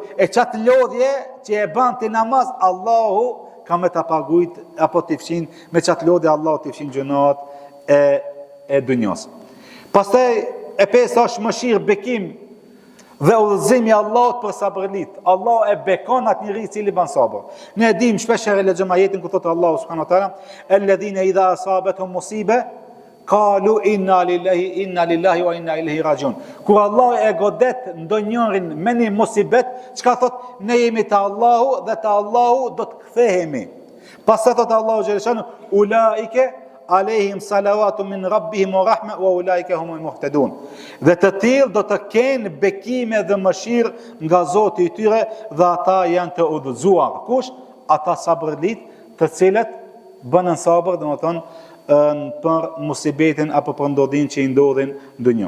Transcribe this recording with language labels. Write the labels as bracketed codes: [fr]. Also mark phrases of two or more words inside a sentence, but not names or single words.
[sq] E qatë lodhje që e ban të namaz, Allahu ka me të pagujt, apo të fshin, me qatë lodhje, Allahu të fshin gjunat e dunjos. Pastaj, e pesa është mëshirë, bekim dhe udhëzimi Allahut për sabrëlit. Allah e bekon atë njeri i cili ban sabër. Ne dim shpesh e lexojmë ajetin ku thotë Allahu [ar] سبحانه وتعالى, "الذين إذا أصابتهم مصيبة قالوا إنا لله وإنا إليه راجعون. [sq] Kur Allah e godet ndonjërin me një musibet, çka thot? Ne jemi te Allahu dhe te Allahu do të kthehemi. Pastaj thot [ar] الله جل شأنه أولئك عليهم صلوات من ربهم ورحمة وأولئك هم المهتدون. [sq] Dhe të tillë do të kenë bekime dhe mëshirë nga Zoti i tyre dhe ata janë të udhëzuar. Kush? Ata sabrlit, të cilët bënën sabër, domethënë për musibetin apo për ndodhin që i ndodhin në dunjë.